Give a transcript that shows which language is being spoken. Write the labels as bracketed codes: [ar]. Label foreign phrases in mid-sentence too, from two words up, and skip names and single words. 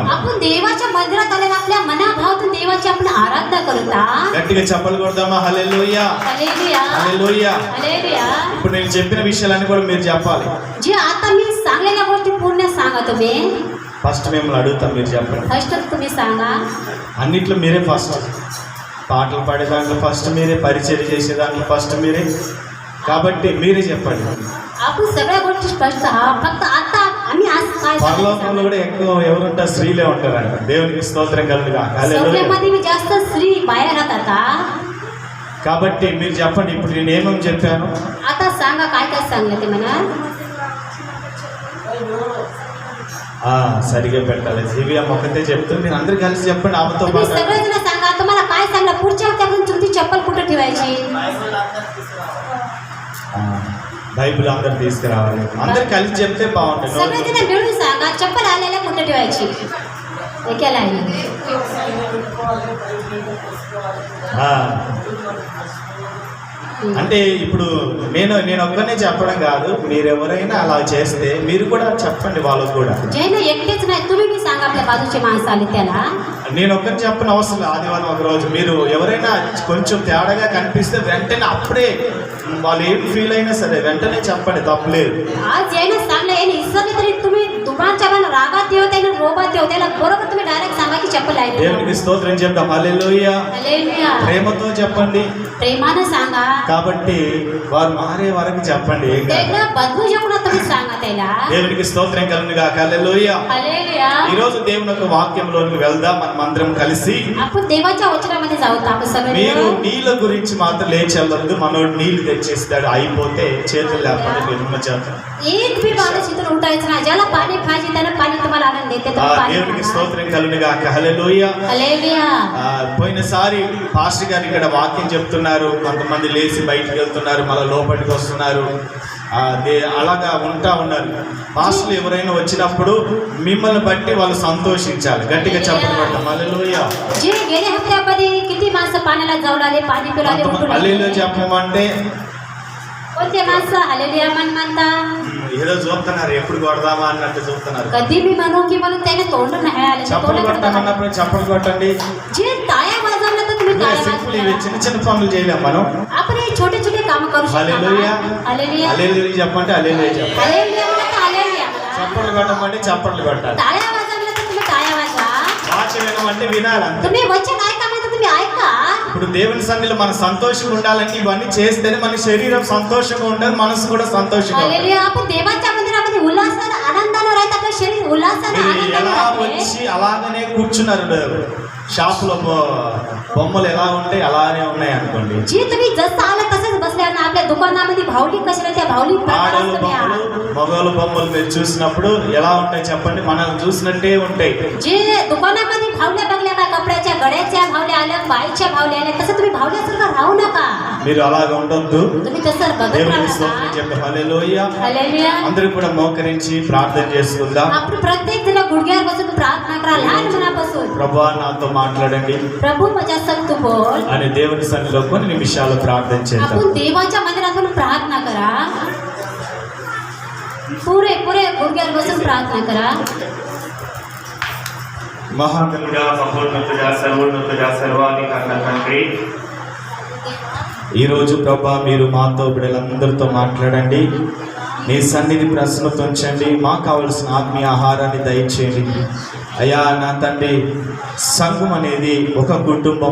[mr] आपण देवाच्या मंदिरात आल्यावर आपल्या मनाभावातून देवाची आपण आराधना करता. [te] గట్టిగా చప్పలు కొడదామా? హల్లెలూయా. [mr] हालेलुया. [te] హల్లెలూయా. [mr] हालेलुया. [te] ఇప్పుడు నేను చెప్పిన విషయాలన్నీ కూడా మీరు చెప్పాలి. [mr] जे आता मी सांगलेल्या गोष्टी पूर्ण सांगा तुम्ही. [te] ఫస్ట్ మిమ్మల్ని అడుగుతాం, మీరు చెప్పండి. [mr] फर्स्ट तुम्ही सांगा. [te] అన్నిట్లో మీరే ఫస్ట్. పాటలు పాడే దాంట్లో ఫస్ట్ మీరే, పరిచయం చేసే దాంట్లో ఫస్ట్ మీరే. కాబట్టి మీరే చెప్పండి. [mr] आपण सगळ्या गोष्टी स्पष्ट आहात. फक्त आता आम्ही आज काय [te] పరలోకంలో కూడా ఎక్కువ ఎవరుంటారు? స్త్రీలే ఉంటారంట. దేవునికి స్తోత్రం కలుగుగా. హల్లెలూయా. [mr] सगळ्यामध्ये मी जास्त स्त्री बाहेर राहतात. [te] కాబట్టి మీరు చెప్పండి. ఇప్పుడు నేను ఏమేమి చెప్పాను आता सांगा काय काय सांगलं ते म्हणा. సరిగా పెట్టాలి. దివ్య ఒకటే చెప్తుంది, మీరు అందరు కలిసి చెప్పండి. ఆమెతో [mr] तुम्ही सगळेजण सांगा. तुम्हाला काय सांगलं? पुढच्या हप्त्यापासून तुमची चप्पल कुठे ठेवायची? [te] బైబిల్ అందరు తీసుకురావాలి. అందరు కలిసి చెప్తే బాగుంటుంది. [mr] सगळेजण मिळून सांगा. चप्पल आलेल्या कुठे ठेवायची? एकाला आहे. [te] అంటే ఇప్పుడు నేను ఒక్కనే చెప్పడం కాదు, మీరు ఎవరైనా అలా చేస్తే మీరు కూడా చెప్పండి వాళ్ళకు కూడా. [mr] ज्यानं एकटेच नाही तुम्ही बी सांगा आपल्या बाजूचे माणसं आले त्याला. [te] నేను ఒక్కరిని చెప్పని అవసరం లేదు. ఆదివారం ఒక రోజు మీరు ఎవరైనా కొంచెం తేడాగా కనిపిస్తే వెంటనే అప్పుడే వాళ్ళు ఏం ఫీల్ అయినా సరే వెంటనే చెప్పండి, తప్పలేదు. [mr] आज यायनं सांगलं याने इसरले तरी तुम्ही दुकानच्या मला रागात येऊ त्यानं रोबात येऊ त्याला बरोबर तुम्ही डायरेक्ट सांगा की चप्पल आहे. [te] దేవునికి స్తోత్రం చెప్తాం. హల్లెలూయా. [mr] हालेलुया. [te] ప్రేమతో చెప్పండి. [mr] प्रेमानं सांगा. [te] కాబట్టి వారు మారే వరకు చెప్పండి. ఏం కాదు. [mr] त्याला बदलू शकणं तुम्ही सांगा त्याला. [te] దేవునికి స్తోత్రం కలుగుగా. హల్లెలూయా. [mr] हालेलुया. [te] ఈ రోజు దేవుని యొక్క వాక్యంలోకి వెళ్దాం. మనం అందరం కలిసి. [mr] आपण देवाच्या वचनामध्ये जाऊ आपण [te] మీరు [mr] सगळे. [te] నీళ్ళ గురించి మాత్రం లేచెళ్ళొద్దు. మనోడు నీళ్లు తెచ్చేస్తాడు, అయిపోతే చేతులు లేకపోతే నిర్మ చేద్దాం. [mr] एक बी माणूस इथून उठायचं नाही. ज्याला पाणी पाहिजे त्याला पाणी तुम्हाला आणून देते. तुम्ही पाणी [te] దేవునికి [mr] आणा. [te] స్తోత్రం కలుగుగా. హల్లెలూయా. [mr] हालेलुया. [te] పోయినసారి పాస్టర్ గారు ఇక్కడ వాక్యం చెప్తున్నారు. కొంతమంది లేచి బయటికి వెళ్తున్నారు, మళ్ళీ లోపలికి వస్తున్నారు. అలాగా ఉంటా ఉన్నారు. పాస్టర్లు ఎవరైనా వచ్చినప్పుడు మిమ్మల్ని బట్టి వాళ్ళు సంతోషించాలి. గట్టిగా చెప్పబడతాం. హల్లెలూయా. [mr] जे गेल्या हप्त्यामध्ये किती माणसं पाण्याला जाऊन आले, पाणी पिऊन आले, उठून [te] హల్లెలూయా [mr] आले. [te] చెప్పమంటే [mr] कोणते माणसं हालेलुया म्हणता? [te] ఏదో చూస్తున్నారు, ఎప్పుడు కొడదామా అన్నట్టు చూస్తున్నారు. [mr] कधी मी म्हणू की म्हणून त्याने तोंड नाही आले. [te] చప్పలు [mr] तोंड [te] కొట్టామన్నప్పుడు చప్పలు కొట్టండి. [mr] जे टाळ्या वाजवल्या तर तुम्ही टाळ्या [te] సింపుల్ ఇవి [mr] वाजवा. [te] చిన్న చిన్న పనులు చేయలేం మనం. [mr] आपण हे छोटे छोटे काम करू [te] హల్లెలూయా. [mr] शकतो. हालेलुया. [te] హల్లెలూయా చెప్పంటే హల్లెలూయా చెప్పండి. [mr] हालेलुया म्हणा तर हालेलुया म्हणा. [te] చప్పలు కొట్టమంటే చప్పట్లు కొట్టాలి. [mr] टाळ्या वाजवल्या तर तुम्ही टाळ्या वाजवा. [te] వాక్యం వినమంటే వినాలి అంతే. [mr] तुम्ही वचन ऐका म्हणजे तुम्ही ऐका. [te] ఇప్పుడు దేవుని సన్నిధిలో మన సంతోషంగా ఉండాలంటే ఇవన్నీ చేస్తేనే మన శరీరం సంతోషంగా ఉండాలి, మనసు కూడా సంతోషంగా ఉండాలి. [mr] हालेलुया. आपण देवाच्या मंदिरामध्ये उल्हासानं आनंदानं राहत आपलं शरीर उल्हासानं [te] మీరు [mr] आनंदानं [te] ఎలా [mr] राहते. [te] వచ్చి అలాగనే కూర్చున్నారు. షాపులో బొమ్మలు ఎలా ఉంటాయి అలానే ఉన్నాయి అనుకోండి. [mr] जे तुम्ही जसं आलं तसंच बसल्या ना. आपल्या दुकानामध्ये भावली कशी राहते भावली [te] ఆడలు బొమ్మలు మగవాళ్ళ బొమ్మలు మీరు చూసినప్పుడు ఎలా ఉంటాయి చెప్పండి? మనల్ని చూసినట్టే ఉంటాయి. [mr] जे दुकानामध्ये भावल्या बघल्या का कपड्याच्या गड्याच्या भावल्या आल्या, बाईच्या भावल्या आल्या, तसं तुम्ही भावल्यासारखं राहू नका. [te] మీరు అలాగ ఉండొద్దు. [mr] तुम्ही तसं बघत [te] దేవునికి [mr] राहू [te] స్తోత్రం [mr] नका. [te] చెప్పి హల్లెలూయా. [mr] हालेलुया. [te] అందరూ కూడా మోకరించి ప్రార్థన చేసుకుందాం. [mr] आपण प्रत्येक जण गुडघ्यावर बसून प्रार्थना करा लहान मनापासून. [te] ప్రభువా నాతో మాట్లాడండి [mr] प्रभू माझ्या संग तू बोल. [te] అని దేవుని సన్నిధిలో కొన్ని నిమిషాలు ప్రార్థన చేద్దాం. [mr] आपण देवाच्या मंदिरातून प्रार्थना करा. पुरे पुरे गुडघ्यावर बसून प्रार्थना करा. [te] మహాగణుడా, మహోన్నతుడా, సర్వోన్నతుడా, సర్వాధికారుల తండ్రి, ఈరోజు ప్రభా మీరు మాతో బిడ్డలందరితో మాట్లాడండి. నీ సన్నిధి ప్రశ్నతో ఉంచండి. మాకు కావలసిన ఆత్మీయ ఆహారాన్ని దయచేయండి. అయ్యా నా తండ్రి, సంఘం అనేది ఒక కుటుంబం.